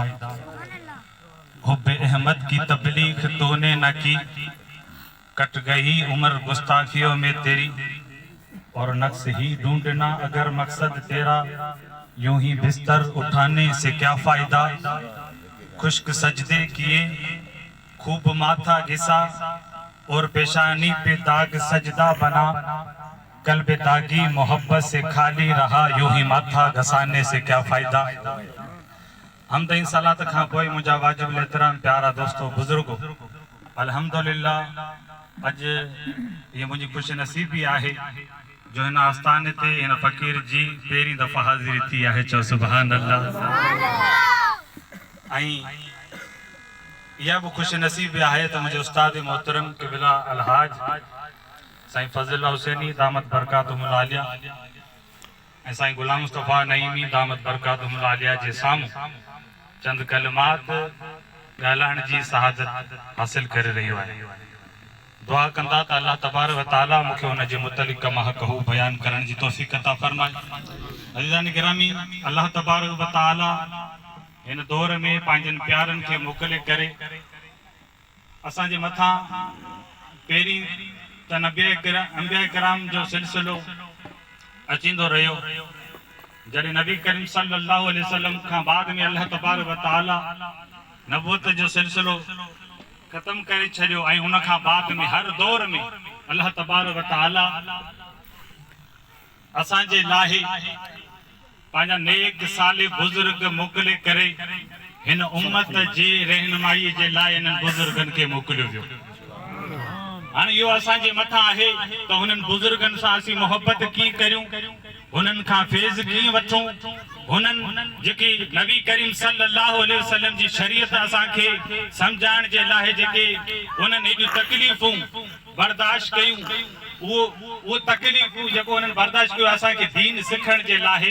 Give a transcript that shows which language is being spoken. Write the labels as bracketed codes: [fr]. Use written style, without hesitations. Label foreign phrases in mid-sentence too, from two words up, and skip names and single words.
[ur] حبِ احمد کی تبلیغ تو نے نہ کی، کٹ گئی عمر گستاخیوں میں تیری، اور نقص ہی ڈھونڈنا اگر مقصد تیرا، یوں ہی بستر اٹھانے سے کیا فائدہ. خشک سجدے کیے خوب ماتھا گھسا، اور پیشانی پہ داغ سجدہ بنا، قلب داغی محبت سے خالی رہا، یوں ہی ماتھا گھسانے سے کیا فائدہ. [sd] हमद इन सलात खां पोइ मुंहिंजा वाजिब एहतराम प्यारा दोस्तों बुज़ुर्गो, अल्हम्दुलिल्लाह अज ये मुंहिंजी खुश नसीबी आहे जो हिन आस्थाने ते हिन फ़कीर जी पहिरीं दफ़ा हाज़िरी थी आहे. चओ [ar] سبحان الله. [ur] یہ بھی خوش نصیب ہے تو مجھے [sd] उस्ताद मोहतरम क़िबला अलहाज साईं फज़ल हुसैनी [ar] دامت بركاته العالية [sd] ऐं साईं गुलाम मुस्तफ़ा नईमी [ar] دامت بركاته العالية [sd] जे साम्हूं चंद कलमात ॻाल्हाइण जी सहादत हासिल करे रहियो आहे. दुआ कंदा त [ar] الله تبارك و تعالى [sd] मूंखे उन जे मुतलिक़ महक़हू बयान करण जी तौफ़ीक़ अता फ़रमाए. अज़ीज़ान गिरामी, [ar] الله تبارك و تعالى [sd] इन दौर में पंहिंजनि प्यारनि खे मोकिले करे असांजे मथां पहिरीं त अंबिया किराम जो सिलसिलो अचींदो रहियो. जॾहिं नबी करीम [ar] صلى الله عليه وسلم [sd] खां बाद में [ar] الله تبارك و تعالى [sd] नबूवत जो सिलसिलो ख़त्म करे छॾियो, ऐं उन खां बाद में हर दौर में [ar] الله تبارك و تعالى [sd] असांजे लाइ पंहिंजा नेक साले बुज़ुर्ग मोकिले करे हिन उम्मत जे रहनुमाई जे लाइ इन्हनि बुज़ुर्गनि खे मोकिलियो वियो. हाणे इहो असांजे मथां आहे त हुननि बुज़ुर्गनि सां असीं मोहबत कीअं करियूं, हुननि खां फैज़ कीअं वठूं, हुननि जेकी नबी करीम [ar] صلى الله عليه وسلم [sd] जी शरीयत असांखे सम्झाइण जे लाइ जेके हुननि एॾियूं तकलीफ़ूं बर्दाश्त कयूं, वो तकलीफ़ूं जेको उन्हनि बर्दाश्त कयो असांखे दीन सिखण जे लाइ.